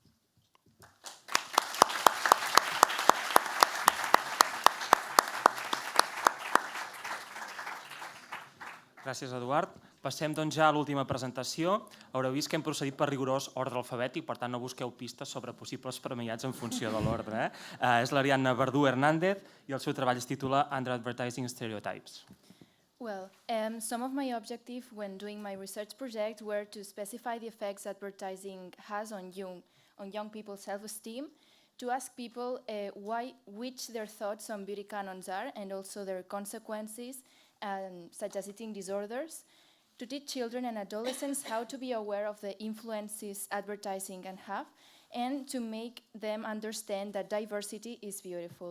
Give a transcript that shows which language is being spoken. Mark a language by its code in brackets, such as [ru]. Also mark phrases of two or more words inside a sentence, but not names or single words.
[ca] Gràcies, Eduard. Passem doncs ja a l'última presentació. Haureu vist que hem procedit per rigorós ordre alfabètic, per tant no busqueu pistes sobre possibles premiats en funció de l'ordre. És l'Ariadna Verdú Hernández i el seu treball es titula Under Advertising Stereotypes. [en] Well, some of my objectives when doing my research project were to specify the effects advertising has on young people's self-esteem, to ask people which their thoughts on beauty canons are and also their consequences, such as eating disorders, to teach children and adolescents how to be aware of the influences advertising can have, and to make them understand that diversity is beautiful.